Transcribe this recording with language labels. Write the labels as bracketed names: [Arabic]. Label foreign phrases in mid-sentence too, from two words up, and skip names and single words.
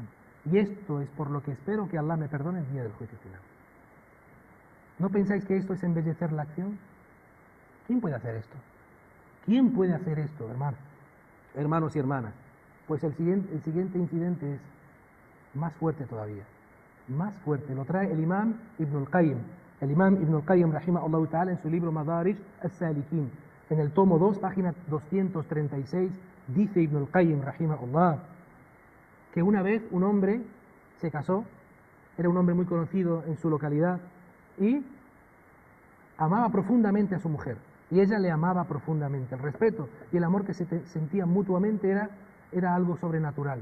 [Spanish] Y esto es por lo que espero que Allah me perdone el día del juicio final. ¿No pensáis que esto es embellecer la acción? ¿Quién puede hacer esto? ¿Quién puede hacer esto, hermanos y hermanas? Pues el siguiente incidente es más fuerte todavía. más fuerte. Lo trae el imam Ibn al-Qayyim. El imam Ibn al-Qayyim, [Arabic] rahimahullah ta'ala, [Spanish] en su libro Madarij al-Salikin, en el tomo 2, página 236, dice Ibn al-Qayyim, rahimahullah, que una vez un hombre se casó, era un hombre muy conocido en su localidad, y amaba profundamente a su mujer, y ella le amaba profundamente. El respeto y el amor que se sentían mutuamente era algo sobrenatural.